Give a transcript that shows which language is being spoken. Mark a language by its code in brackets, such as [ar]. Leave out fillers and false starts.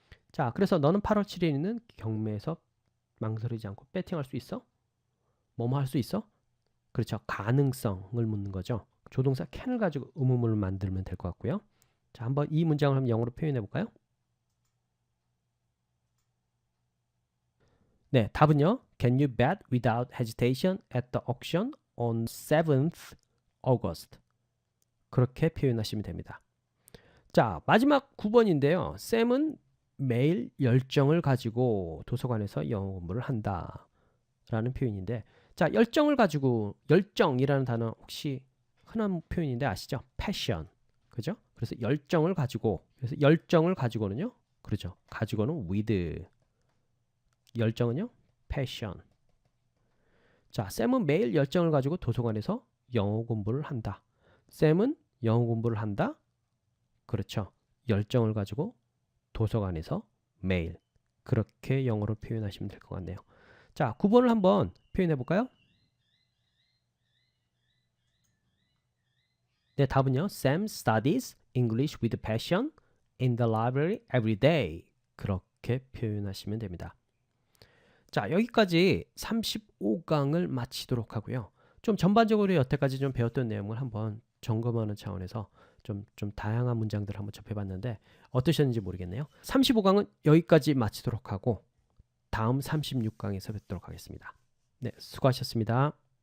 [ko] 자, 그래서 너는 8월 7일에 있는 경매에서 망설이지 않고 배팅할 수 있어? 뭐뭐 할 수 있어? 그렇죠. 가능성을 묻는 거죠. 조동사 can을 가지고 의문문을 만들면 될 것 같고요. 자, 한번 이 문장을 한번 영어로 표현해 볼까요? 네, 답은요. [en] Can you bet without hesitation at the auction on 7th August? [ko] 그렇게 표현하시면 됩니다. 자, 마지막 9번인데요. 샘은 매일 열정을 가지고 도서관에서 영어 공부를 한다 라는 표현인데, 자, 열정이라는 단어 혹시 흔한 표현인데 아시죠? passion. 그죠? 그래서 열정을 가지고는요. 그렇죠. 가지고는 with. 열정은요? passion. 자, 샘은 매일 열정을 가지고 도서관에서 영어 공부를 한다. 샘은 영어 공부를 한다. 그렇죠. 열정을 가지고 도서관에서 매일. 그렇게 영어로 표현하시면 될 것 같네요. 자, 9번을 한번 표현해 볼까요? 네, 답은요. [en] Sam studies English with passion in the library every day. [ko] 그렇게 표현하시면 됩니다. 자, 여기까지 35강을 마치도록 하고요. 좀 전반적으로 여태까지 좀 배웠던 내용을 한번 점검하는 차원에서 좀 다양한 문장들을 한번 접해봤는데 어떠셨는지 모르겠네요. 35강은 여기까지 마치도록 하고 다음 36강에서 뵙도록 하겠습니다. 네, 수고하셨습니다.